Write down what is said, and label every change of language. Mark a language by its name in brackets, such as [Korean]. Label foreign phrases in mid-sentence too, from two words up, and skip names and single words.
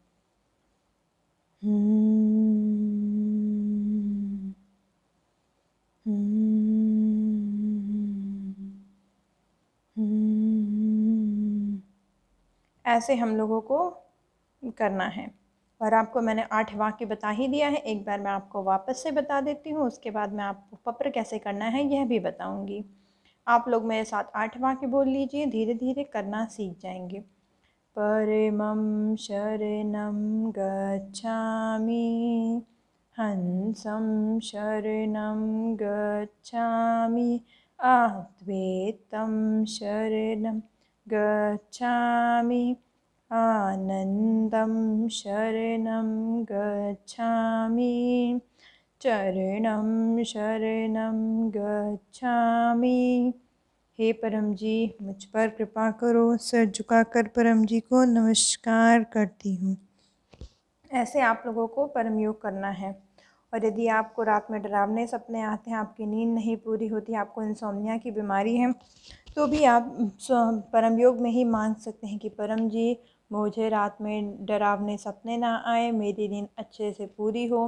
[Hindi] ऐसे हम लोगों को करना है और आपको मैंने 8 वाक्य बता ही दिया है। एक बार मैं आपको वापस से बता देती हूँ, उसके बाद मैं आपको पत्र कैसे करना है यह भी बताऊँगी। आप लोग मेरे साथ 8 वाक्य बोल लीजिए, धीरे धीरे करना सीख जाएंगे। [Sanskrit] परमं शरणं गच्छामि, हंसं शरणं गच्छामि अद्वैतं शरणं गच्छामि आनन्दं शरणं गच्छामि चरणं शरणं गच्छामि। [Hindi] हे परम जी, मुझ पर कृपा करो। सिर झुकाकर परम जी को नमस्कार करती हूँ। ऐसे आप लोगों को परम योग करना है। और यदि आपको रात में डरावने सपने आते हैं, आपकी नींद नहीं पूरी होती, आपको इंसोम्निया की बीमारी है, तो भी आप परम योग में ही मांग सकते हैं कि परम जी, मुझे रात में डरावने सपने ना आए, मेरी नींद अच्छे से पूरी हो।